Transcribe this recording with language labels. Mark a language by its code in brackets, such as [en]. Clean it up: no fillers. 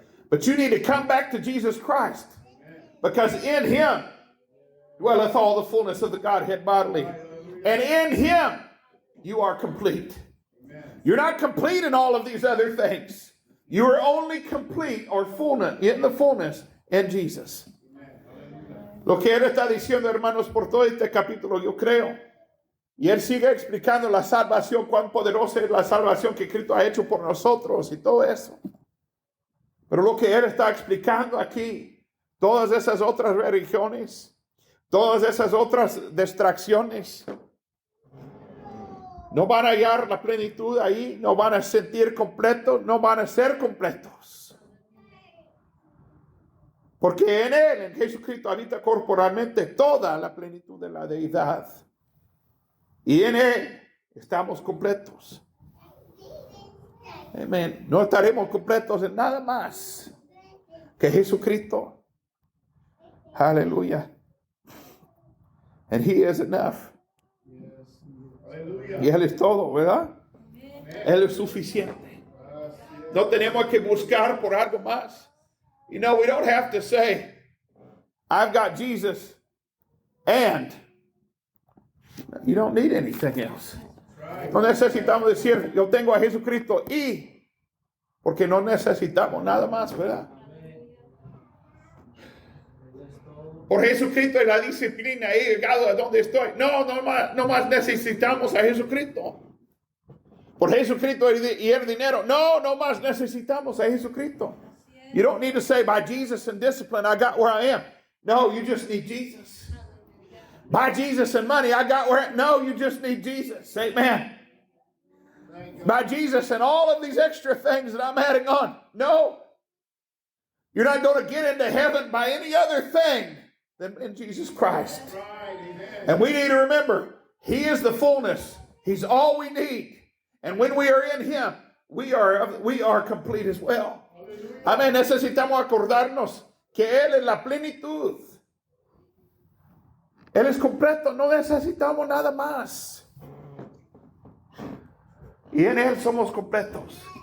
[en] But you need to come back to Jesus Christ, because in him dwelleth all the fullness of the Godhead bodily. And in him you are complete. You're not complete in all of these other things. You are only complete or fullness in the fullness in Jesus. [es] Lo que él está diciendo, hermanos, por todo este capítulo, yo creo. Y él sigue explicando la salvación, cuán poderosa es la salvación que Cristo ha hecho por nosotros y todo eso. Pero lo que él está explicando aquí, todas esas otras religiones, todas esas otras distracciones, no van a hallar la plenitud ahí, no van a sentir completos, no van a ser completos. Porque en él, en Jesucristo, habita corporalmente toda la plenitud de la deidad. Y en él estamos completos. Amén. No estaremos completos en nada más que Jesucristo. [en] Aleluya. And he is enough. [es] Y él es todo, ¿verdad? Él es suficiente. No tenemos que buscar por algo más. [en] You know, we don't have to say, I've got Jesus and you don't need anything else. [es] No necesitamos decir, yo tengo a Jesucristo y, porque no necesitamos nada más, ¿verdad? Por Jesucristo y la disciplina he llegado a donde estoy. No más necesitamos a Jesucristo. por Jesucristo y el dinero. No, no más necesitamos a Jesucristo. [en] You don't need to say, by Jesus and discipline, I got where I am. No, you just need Jesus. By Jesus and money, I got where I am. No, you just need Jesus. Amen. By Jesus and all of these extra things that I'm adding on. No. You're not going to get into heaven by any other thing than in Jesus Christ. And we need to remember, He is the fullness. He's all we need. And when we are in Him, we are complete as well. [es] Amén. Necesitamos acordarnos que Él es la plenitud. Él es completo. No necesitamos nada más. Y en Él somos completos.